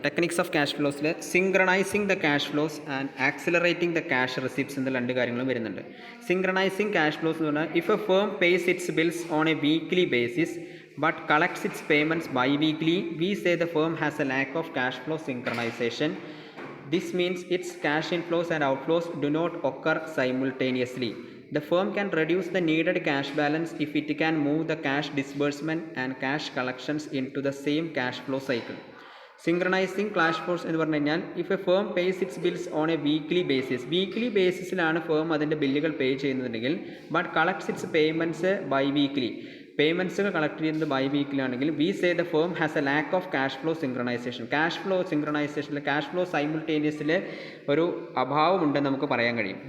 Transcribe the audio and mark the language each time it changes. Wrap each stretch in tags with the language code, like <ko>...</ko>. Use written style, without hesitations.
<en>techniques of cash ഫ്ലോസിൽ synchronizing the cash flows and accelerating the cash receipts</en> <ml>എന്ന രണ്ട് കാര്യങ്ങളും വരുന്നുണ്ട്.</ml> <en>Synchronizing cash flows എന്ന് പറഞ്ഞാൽ if a firm pays its bills on a weekly basis but collects its payments by weekly, we say the firm has a lack of cash flow synchronization. This means its cash inflows and outflows do not occur simultaneously. The firm can reduce the needed cash balance if it can move the cash disbursement and cash collections into the same cash flow cycle. Synchronizing cash flows എന്ന് പറഞ്ഞു കഴിഞ്ഞാൽ if a firm pays its bills on a weekly ബേസിസിലാണ്</en> <ml>firm അതിൻ്റെ ബില്ലുകൾ പേ ചെയ്യുന്നതെങ്കിൽ</ml> <en>but collects its payments by weekly, പേയ്മെൻറ്റ്സുകൾ collect ചെയ്യുന്നത് by വീക്കിലാണെങ്കിൽ we say the firm has a lack of</en> <ml>cash flow സിങ്ക്രണൈസേഷനിൽ cash flow സൈമിൾട്ടേനിയസിൽ ഒരു അഭാവമുണ്ടെന്ന് നമുക്ക് പറയാൻ കഴിയും.</ml>